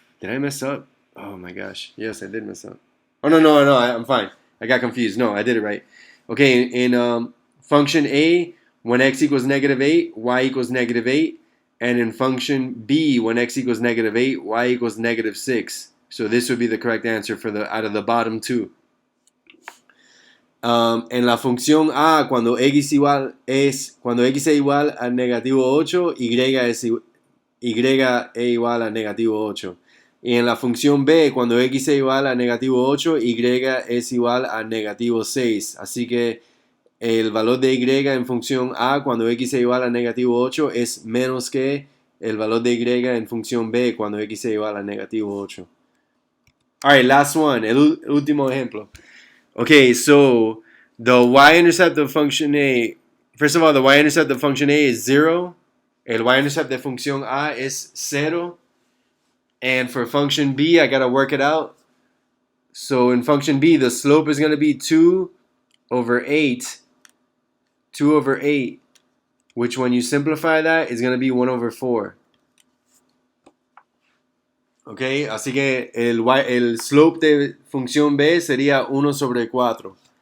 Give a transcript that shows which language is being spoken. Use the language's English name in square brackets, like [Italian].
[English] Did I mess up? Oh my gosh. Yes, I did mess up. Oh, no, I'm fine. I got confused. No, I did it right. Okay, in function a, when x equals negative 8, y equals negative 8. And in function b, when x equals negative 8, y equals negative 6. So this would be the correct answer for out of the bottom two. [Spanish] En la función a, cuando x es igual a negativo 8, y es igual a negativo 8. Y en la función b, cuando x es igual a negativo 8, y es igual a negativo 6. Así que el valor de y en función a, cuando x es igual a negativo 8, es menos que el valor de y en función b, cuando x es igual a negativo 8. [English] Alright, last one, [Spanish] el último ejemplo. [English] Okay, so the y-intercept of function a, first of all, the y-intercept of function a is 0. [Spanish] El y-intercept de función a es 0. [English] And for function b, I gotta work it out. So in function b, the slope is going to be 2 over 8. 2 over 8. which when you simplify that is going to be 1 over 4. [Spanish] Ok, así que el slope de función B sería 1 sobre 4.